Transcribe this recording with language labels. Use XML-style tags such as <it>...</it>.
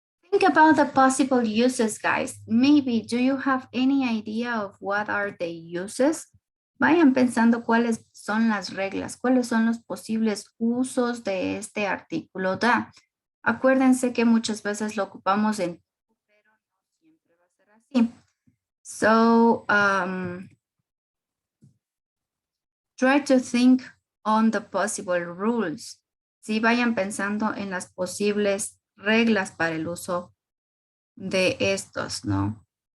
<en>Think about the possible uses, guys. Maybe, do you have any idea of what are the uses?</en> <es>Vayan pensando cuáles son las reglas, cuáles son los posibles usos de este artículo da. Acuérdense que muchas veces lo ocupamos en, pero no siempre va a ser así.</es> <en>So, try to think on the possible rules.</en> <es>Sí, vayan pensando en las posibles reglas para el uso de estos, ¿no?</es>